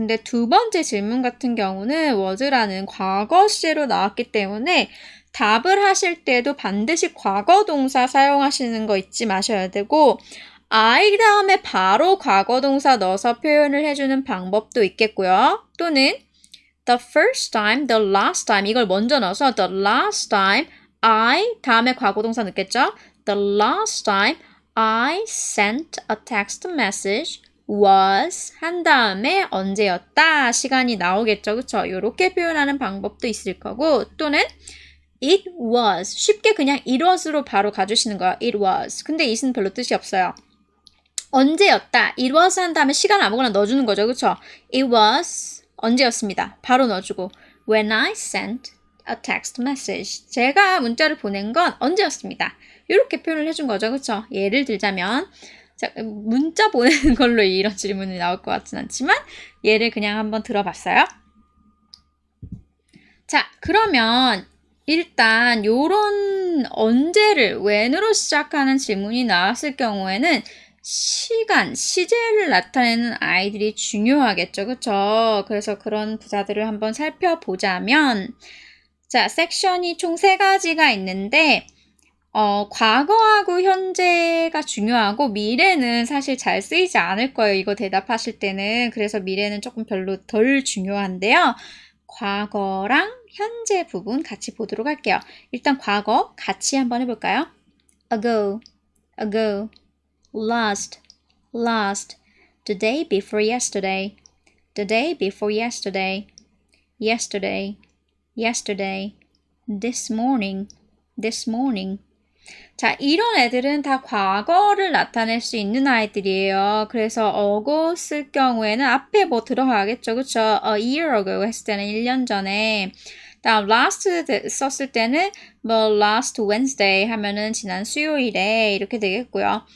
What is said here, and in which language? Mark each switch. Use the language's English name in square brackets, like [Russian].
[Korean] 근데 두 번째 질문 같은 경우는 was라는 과거 시제로 나왔기 때문에 답을 하실 때도 반드시 과거 동사 사용하시는 거 잊지 마셔야 되고 I 다음에 바로 과거 동사 넣어서 표현을 해주는 방법도 있겠고요. 또는 [English] the first time, the last time [Korean] 이걸 먼저 넣어서 [English] the last time I [Korean] 다음에 과거 동사 넣겠죠? [English] The last time I sent a text message was [Korean] 한 다음에 언제였다 시간이 나오겠죠. 그쵸? 이렇게 표현하는 방법도 있을 거고 또는 [English] It was. [Korean] 쉽게 그냥 [English] it was [Korean] 로 바로 가주시는 거예요. [English] It was. [Korean] 근데 it은 별로 뜻이 없어요. 언제였다. [English] It was [Korean] 한 다음에 시간 아무거나 넣어주는 거죠. 그쵸? [English] It was [Korean] 언제였습니다. 바로 넣어주고 [English] When I sent a text message. [Korean] 제가 문자를 보낸 건 언제였습니다. 이렇게 표현을 해준 거죠. 그쵸? 예를 들자면 자, 문자 보내는 걸로 이런 질문이 나올 것 같진 않지만 예를 그냥 한번 들어봤어요. 자, 그러면 일단 요런 언제를 when으로 시작하는 질문이 나왔을 경우에는 시간, 시제를 나타내는 아이들이 중요하겠죠. 그쵸? 그래서 그런 부사들을 한번 살펴보자면 자, 섹션이 총 3가지가 있는데 과거하고 현재가 중요하고 미래는 사실 잘 쓰이지 않을 거예요. 이거 대답하실 때는. 그래서 미래는 조금 별로 덜 중요한데요. 과거랑 현재 부분 같이 보도록 할게요. 일단 과거 같이 한번 해볼까요? [English] ago, ago, last, last, the day before yesterday, the day before yesterday, yesterday, yesterday, this morning, this morning. [Korean] 자, 이런 애들은 다 과거를 나타낼 수 있는 아이들이에요. 그래서 ago 쓸 경우에는 앞에 뭐 들어가겠죠. 그쵸? [English] A year ago [Korean] 했을 때는 1년 전에. 다음 last 썼을 때는 뭐 [English] last Wednesday [Korean] 하면은 지난 수요일에 이렇게 되겠고요.